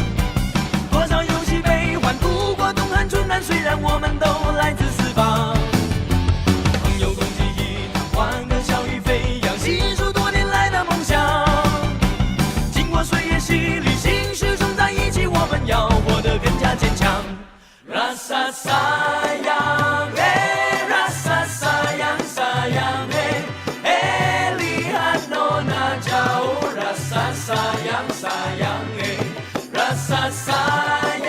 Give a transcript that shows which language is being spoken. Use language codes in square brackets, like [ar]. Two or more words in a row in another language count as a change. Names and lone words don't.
[zh] 虽然我们都来自四方，朋友共济一堂，欢歌笑语飞扬，细数多年来的梦想。经过岁月洗礼，心始终在一起，我们要活得更加坚强。 [ms] Rasa sayang, rasa sayang sayang, lihat nona jauh, rasa sayang sayang, rasa sayang.